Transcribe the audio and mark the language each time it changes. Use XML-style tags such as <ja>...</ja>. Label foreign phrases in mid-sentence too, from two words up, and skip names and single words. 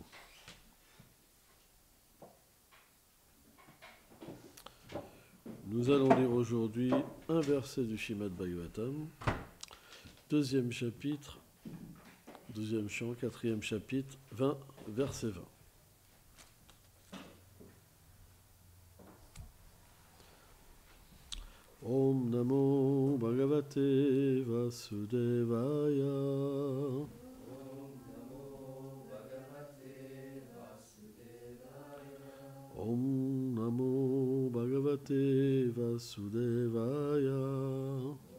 <fr>Nous allons lire aujourd'hui un verset du Srimad Bhagavatam, deuxième chapitre, deuxième chant, quatrième chapitre, 20, verset 20.</fr> <sa>ॐ नमो भगवते वासुदेवाय. ॐ नमो भगवते वासुदेवाय.</sa>